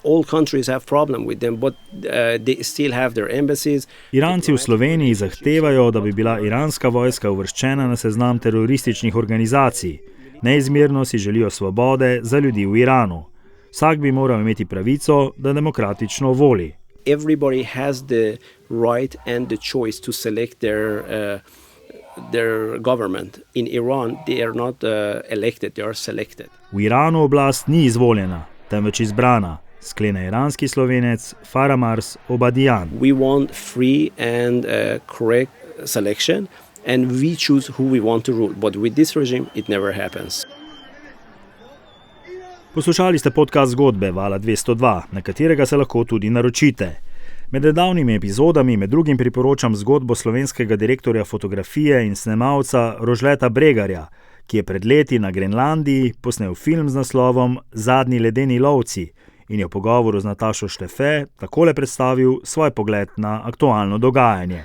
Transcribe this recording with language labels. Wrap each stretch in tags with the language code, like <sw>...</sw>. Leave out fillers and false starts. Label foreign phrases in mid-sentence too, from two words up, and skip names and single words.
<sl>Iranci v Sloveniji zahtevajo, da bi bila iranska vojska uvrščena na seznam terorističnih organizacij. Neizmerno si želijo svobode za ljudi v Iranu. Vsak bi moral imeti pravico, da demokratično voli.</sl> <en>Everybody has the right and the choice to select their government. In Iran, they are not elected, they are selected.</en> <sl>V Iranu oblast ni izvoljena, temveč izbrana, sklene iranski Slovenec Faramars Obadian.</sl> <en>We want free and correct selection and we choose who we want to rule. But with this regime, it never happens.</en> <sl>Poslušali ste podcast Zgodbe Vala 202, na katerega se lahko tudi naročite. Med nedavnimi epizodami med drugim priporočam zgodbo slovenskega direktorja fotografije in snemalca Rožleta Bregarja, ki je pred leti na Grenlandiji posnel film z naslovom Zadnji ledeni lovci in je v pogovoru z Natašo Štefe takole predstavil svoj pogled na aktualno dogajanje.</sl>